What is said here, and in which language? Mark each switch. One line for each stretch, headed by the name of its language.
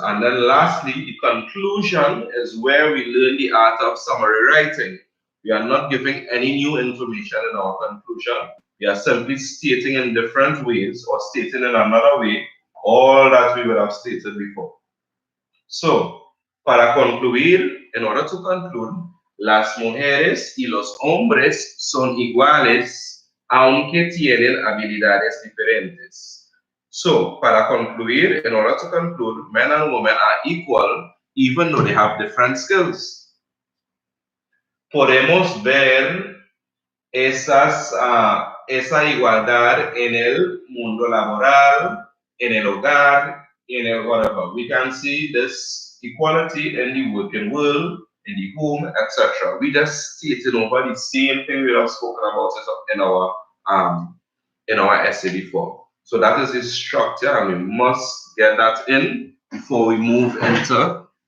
English: And then lastly, the conclusion is where we learn the art of summary writing. We are not giving any new information in our conclusion. We are simply stating in different ways or stating in another way all that we would have stated before. So,
Spanish: para concluir,
English: en order to conclude,
Spanish: las mujeres y los hombres son iguales, aunque tienen habilidades diferentes.
English: So,
Spanish: para concluir,
English: in order to conclude, men and women are equal, even though they have different skills.
Spanish: Podemos ver esa igualdad en el mundo laboral, en el hogar, in el
English: whatever. We can see this equality in the working world, in the home, etc. We just stated over the same thing we have spoken about in our essay before. So that is the structure, and we must get that in before we move into.